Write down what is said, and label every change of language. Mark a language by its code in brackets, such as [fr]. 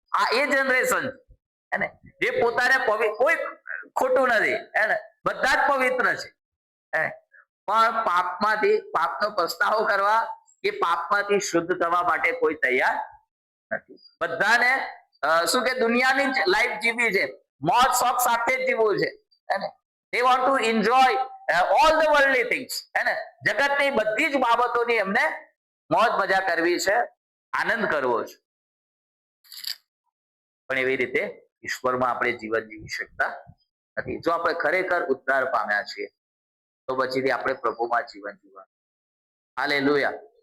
[gu] આ એ જનરેશન છે જે પોતાને કોઈ ખોટું નથી, બધા જ પવિત્ર છે, પણ પાપનો પસ્તાવો કરવા કે પાપમાંથી શુદ્ધ થવા માટે કોઈ તૈયાર નથી. બધાને શું કે દુનિયાની લાઈફ જીવી છે, મોજ શોખ સાથે જ જીવવું છે. [en] they want to enjoy all the worldly things. [gu] જગતની બધી જ બાબતોની એમને મોજ મજા કરવી છે, આનંદ કરવો છે, પણ એવી રીતે ઈશ્વરમાં આપણે જીવન જીવી શકતા નથી. જો આપણે ખરેખર ઉદ્ધાર પામ્યા છીએ તો પછીથી આપણે પ્રભુમાં જીવન જીવવાનું. હાલેલુયા.